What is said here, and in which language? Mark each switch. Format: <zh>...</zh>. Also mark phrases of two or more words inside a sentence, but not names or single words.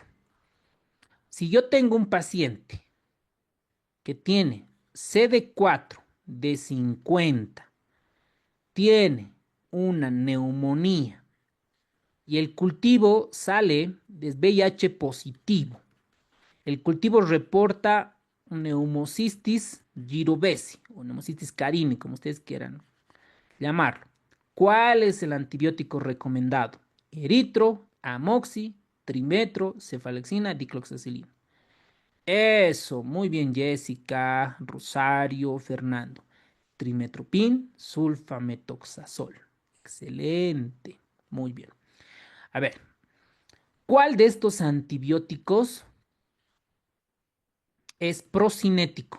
<es>Si yo tengo un paciente que tiene CD4 de 50, tiene una neumonía y el cultivo sale de VIH positivo. El cultivo reporta neumocistis girovesi o neumocistis carini, como ustedes quieran llamarlo. ¿Cuál es el antibiótico recomendado? Eritro, amoxi, trimetro, cefalexina, dicloxacilina. Eso, muy bien, Jessica, Rosario, Fernando. Trimetopin, sulfametoxazol. Excelente, muy bien. A ver, ¿cuál de estos antibióticos es procinético?</es>